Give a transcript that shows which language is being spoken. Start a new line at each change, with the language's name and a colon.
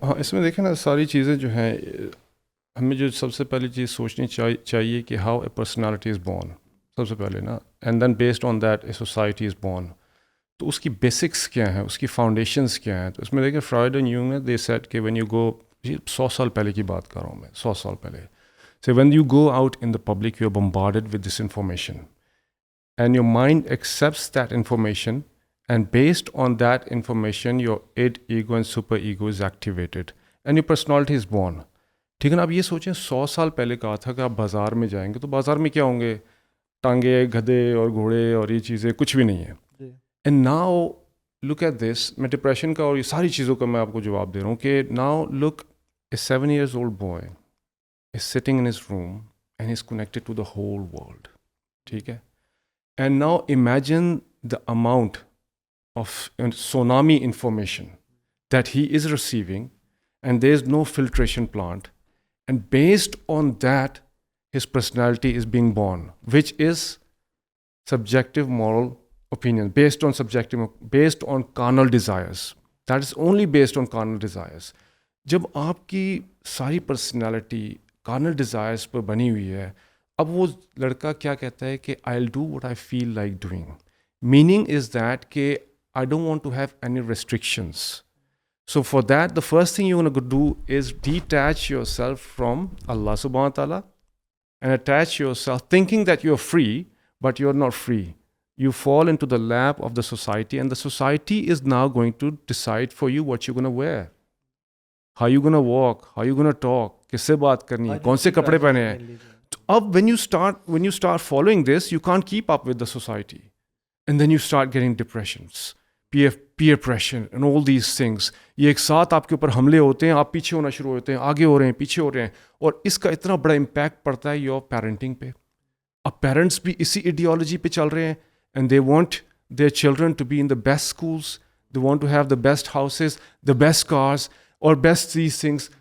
Urdu: ہاں اس میں دیکھیں نا ساری چیزیں جو ہیں, ہمیں جو سب سے پہلی چیز سوچنی چاہیے کہ
English: how a personality is born,
Urdu: سب سے پہلے نا,
English: And then based on that a society is born.
Urdu: تو اس کی بیسکس کیا ہیں, اس کی فاؤنڈیشنس کیا ہیں. تو اس میں دیکھیں فرائڈ اینڈ یونگ نے
English: they said
Urdu: کہ
English: when you go,
Urdu: 100 سال پہلے کی بات کر رہا ہوں میں, 100 سال پہلے.
English: So when you go out in the public, you are bombarded with this information. And your mind accepts that information, and based on that information, your id, ego and super ego is activated. And your personality is born.
Urdu: ٹھیک ہے نا. اب یہ سوچیں 100 سال پہلے کہا تھا کہ آپ بازار میں جائیں گے تو بازار میں کیا ہوں گے, ٹانگے, گدھے اور گھوڑے اور یہ چیزیں کچھ بھی نہیں ہیں.
English: and now look at this,
Urdu: میں ڈپریشن کا اور یہ ساری چیزوں کا میں آپ کو جواب دے رہا ہوں کہ
English: Now look a 7 years old boy is sitting in his room and he's connected to the whole world.
Urdu: ٹھیک ہے.
English: And now imagine the amount of tsunami information that he is receiving, and there is no filtration plant. And based on that, his personality is being born, which is subjective moral opinion, based on carnal desires. That is only based on carnal desires.
Urdu: جب آپ کی ساری personality carnal desires پر بنی ہوئی ہے, اب وہ لڑکا کیا کہتا ہے کہ
English: I will do what I feel like doing. Meaning is that کہ I don't want to have any restrictions. So for that, the first thing you're going to do is detach yourself from Allah subhanahu wa ta'ala and attach yourself thinking that you're free, but you're not free. You fall into the lap of the society, and the society is now going to decide for you what you're going to wear, how you're going to walk, how you're going to talk,
Urdu: کس سے بات کرنی ہے, کون سے کپڑے پہنے ہیں.
English: اب when you start following this, you can't keep up with the society, and then you start getting depressions, peer pressure and all these things.
Urdu: یہ ایک ساتھ آپ کے اوپر حملے ہوتے ہیں, آپ پیچھے ہونا شروع ہوتے ہیں, آگے ہو رہے ہیں, پیچھے ہو رہے ہیں, اور اس کا اتنا بڑا امپیکٹ پڑتا ہے
English: your parenting
Urdu: پہ. اب پیرنٹس بھی اسی ایڈیالوجی پہ چل رہے ہیں,
English: And they want their children to be in the best schools, they want to have the best houses, the best cars اور best these things.